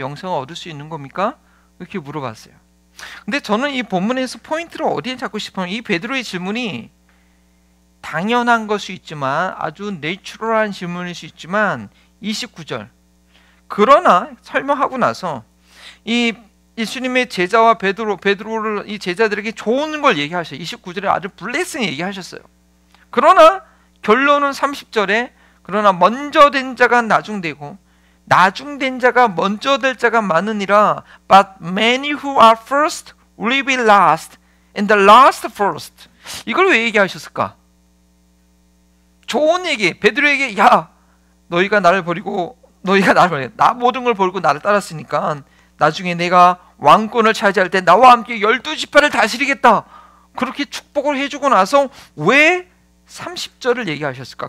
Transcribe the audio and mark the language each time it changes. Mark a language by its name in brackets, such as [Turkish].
[Korean] 영생을 얻을 수 있는 겁니까? 이렇게 물어봤어요. 근데 저는 이 본문에서 포인트를 어디에 잡고 싶으면 이 베드로의 질문이 당연한 것이 있지만 아주 내추럴한 질문일 수 있지만 29절 그러나 설명하고 나서 이 예수님의 제자와 베드로를 이 제자들에게 좋은 걸 얘기하셔요. 29절에 아주 블레싱 얘기하셨어요. 그러나 결론은 30절에 그러나 먼저 된 자가 나중되고 나중된 자가 먼저 될 자가 많으니라. [English] But many who are first will be last and the last first. [Korean] 이걸 왜 얘기하셨을까? 좋은 얘기. 베드로에게 야 너희가 나를 버리고 나 모든 걸 버리고 나를 따랐으니까 나중에 내가 왕권을 차지할 때 나와 함께 12지파를 다스리겠다. 그렇게 축복을 해주고 나서 왜 30절을 얘기하셨을까?